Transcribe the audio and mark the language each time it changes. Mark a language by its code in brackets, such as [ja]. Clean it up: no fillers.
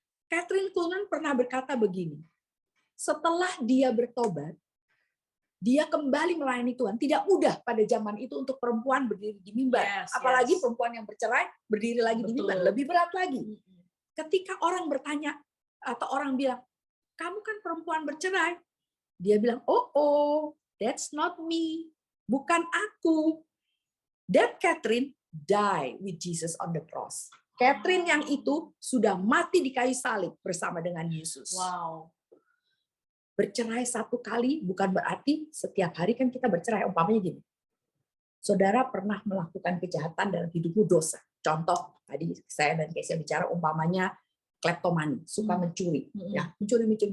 [id] Kathryn Kuhlman pernah berkata begini, setelah dia bertobat, dia kembali melayani Tuhan. Tidak mudah pada zaman itu untuk perempuan berdiri di mimbar. Apalagi perempuan yang bercerai berdiri lagi di mimbar. Lebih berat lagi. Ketika orang bertanya atau orang bilang, kamu kan perempuan bercerai. Dia bilang, oh, [en] that's not me. [id] Bukan aku. [en] That Kathryn died with Jesus on the cross. [id] Kathryn yang itu sudah mati di kayu salib bersama dengan Yesus. Wow. Bercerai satu kali bukan berarti setiap hari kan kita bercerai. Umpamanya gini. Saudara pernah melakukan kejahatan dalam hidupmu, dosa. Contoh, tadi saya dan Kesia bicara umpamanya kleptomani, suka mencuri. Ya, mencuri.